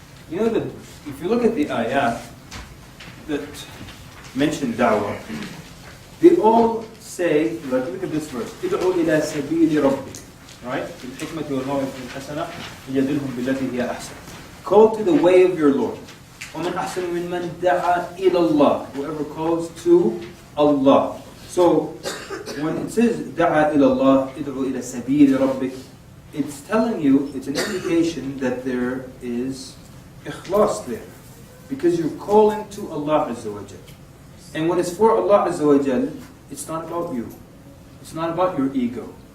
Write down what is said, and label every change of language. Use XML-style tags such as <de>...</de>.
<en>That if you look at the ayat that mention dawah, they all say, look at this verse,</en> <ar>ادعو إلى سبيل ربك,</ar> <en>right?</en> <ar>بالحكمة والموعظة الحسنة يجادلهم بالتي هي أحسن.</ar> <en>Call to the way of your Lord.</en> <ar>ومن أحسن ممن دعا إلى الله.</ar> <en>Whoever calls to Allah. So when it says</en> <ar>دعا إلى الله, ادعو إلى سبيل ربك,</ar> <en>it's telling you, it's an indication that there is ikhlas there, because you're calling to Allah Azza wa Jal. And when it's for Allah Azza wa Jal, it's not about you. It's not about your ego.</en>